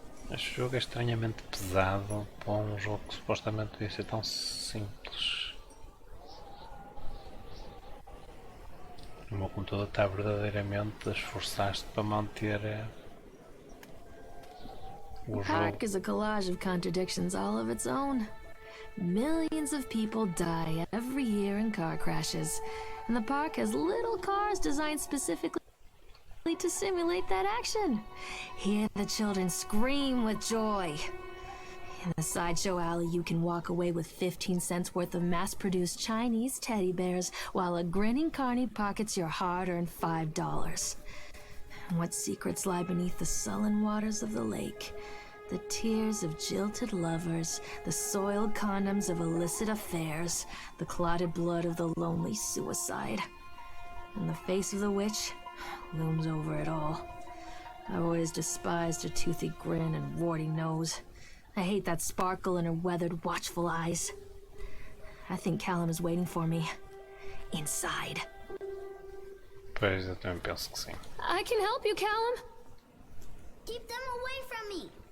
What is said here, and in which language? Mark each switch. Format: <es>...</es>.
<pt>Este jogo é estranhamente pesado para um jogo que supostamente devia ser tão simples. O meu computador está verdadeiramente a esforçar-se para manter o jogo.</pt> <en>Park is a collage of contradictions all of its own. Millions of people die every year in car crashes, and the park has little cars designed specifically to simulate that action. Hear the children scream with joy. In the sideshow alley, you can walk away with 15 cents worth of mass-produced Chinese teddy bears, while a grinning carny pockets your hard-earned $5. And what secrets lie beneath the sullen waters of the lake? The tears of jilted lovers, the soiled condoms of illicit affairs, the clotted blood of the lonely suicide. And the face of the witch looms over it all. I've always despised her toothy grin and warty nose. I hate that sparkle in her weathered, watchful eyes. I think Callum is waiting for me. Inside.</en> <pt>Pois, eu também penso que sim.</pt> <en>I can help you, Callum. Keep them away from me.</en>